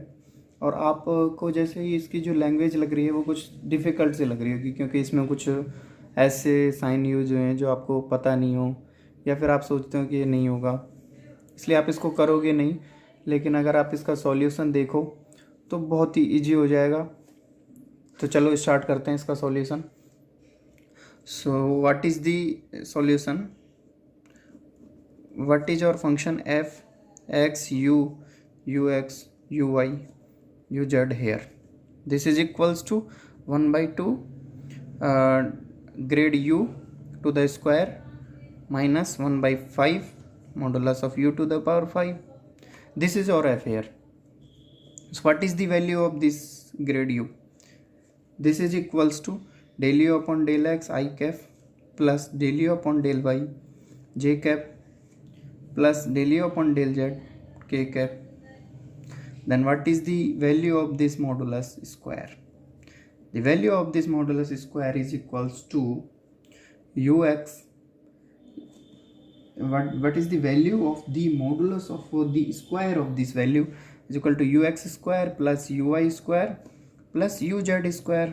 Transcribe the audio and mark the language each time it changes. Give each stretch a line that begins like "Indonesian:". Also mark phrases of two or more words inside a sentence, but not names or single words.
Hindi: और आपको जैसे ही इसकी जो लैंग्वेज लग रही है वो कुछ डिफ़िकल्ट से लग रही होगी, क्योंकि इसमें कुछ ऐसे
English: sign use
Hindi: हुए हैं जो आपको पता नहीं हो या फिर आप सोचते हो कि ये नहीं होगा, इसलिए आप इसको करोगे नहीं। लेकिन अगर आप इसका सॉल्यूशन देखो तो बहुत ही ईजी हो जाएगा। तो चलो स्टार्ट करते हैं इसका सॉल्यूशन।
English: So what is the solution? What is our function f x u ux uy uz here? This is equals to 1/2 grade u to the square minus 1/5 modulus of u to the power 5. This is our f here. So what is the value of this grade u? This is equals to del u upon del x I cap plus del u upon del y j cap plus del u upon del z k cap. Then what is the value of this modulus square? The value of this modulus square is equals to ux. What is the value of the modulus of the square of this value is equal to ux square plus uy square plus uz square.